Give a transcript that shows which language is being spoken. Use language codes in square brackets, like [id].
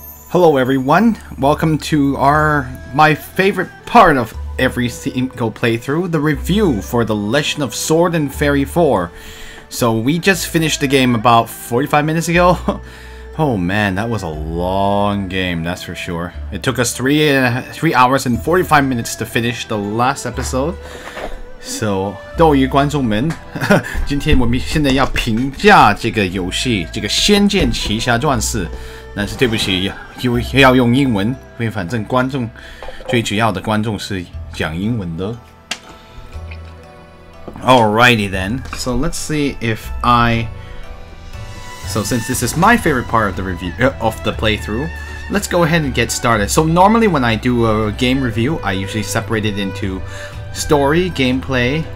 [en] Hello everyone, welcome to my favorite part of every single playthrough, the review for The Legend of Sword and Fairy 4. So we just finished the game about 45 minutes ago. Oh man, that was a long game, that's for sure. It took us 3 hours and 45 minutes to finish the last episode. [zh] So, 各位观众们，今天我们现在要评价这个游戏，这个《仙剑奇侠传四》。但是对不起，要用英文，因为反正观众最主要的观众是讲英文的。 [en] Alrighty then, so let's see if So since this is my favorite part of the review of the playthrough, let's go ahead and get started. So normally when I do a game review, I usually separate it into story, gameplay.